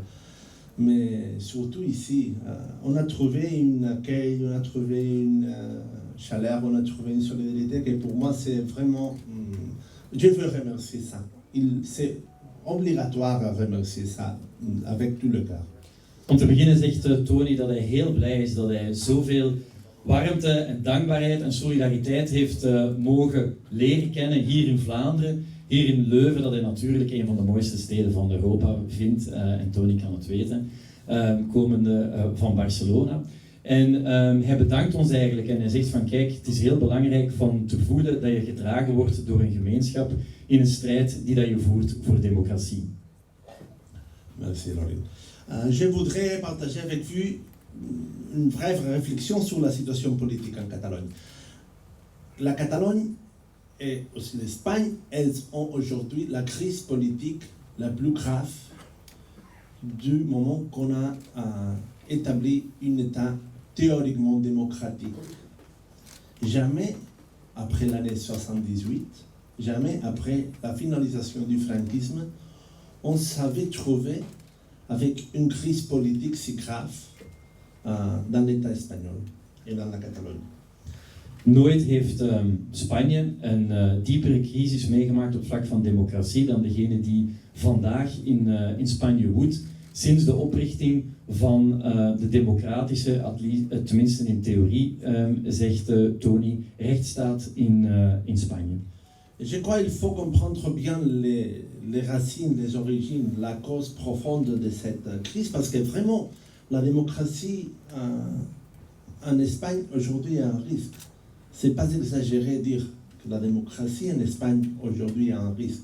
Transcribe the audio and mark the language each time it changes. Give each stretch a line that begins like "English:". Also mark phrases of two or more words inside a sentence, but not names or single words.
French: Mais surtout ici, on a trouvé un accueil, on a trouvé une chaleur, on a trouvé une solidarité que pour moi c'est vraiment... je veux remercier ça. C'est obligatoire à remercier ça avec tout le cœur.
Dutch: Om te beginnen zegt Toni dat hij heel blij is dat hij zoveel warmte en dankbaarheid en solidariteit heeft mogen leren kennen hier in Vlaanderen, hier in Leuven, dat hij natuurlijk een van de mooiste steden van Europa vindt, en Toni kan het weten, komende van Barcelona. En hij bedankt ons eigenlijk en hij zegt van kijk, het is heel belangrijk van te voelen dat je gedragen wordt door een gemeenschap in een strijd die dat je voert voor democratie.
French: Merci Lorin. Je voudrais partager avec vous une brève réflexion sur la situation politique en Catalogne. La Catalogne et aussi l'Espagne, elles ont aujourd'hui la crise politique la plus grave du moment qu'on a établi un État théoriquement démocratique. Jamais après l'année 78, jamais après la finalisation du franquisme, on s'avait trouvé avec une crise politique si grave dans l'État espagnol et dans la Catalogne.
Dutch: Nooit heeft Spanje een diepere crisis meegemaakt op vlak van democratie dan degene die vandaag in Spanje woedt, sinds de oprichting van de democratische, tenminste in theorie, zegt Toni, rechtsstaat in Spanje.
French: Je crois qu'il faut comprendre bien les racines, les origines, la cause profonde de cette crise, parce que vraiment, la démocratie en Espagne aujourd'hui est un risque. C'est pas exagéré de dire que la démocratie en Espagne aujourd'hui est un risque.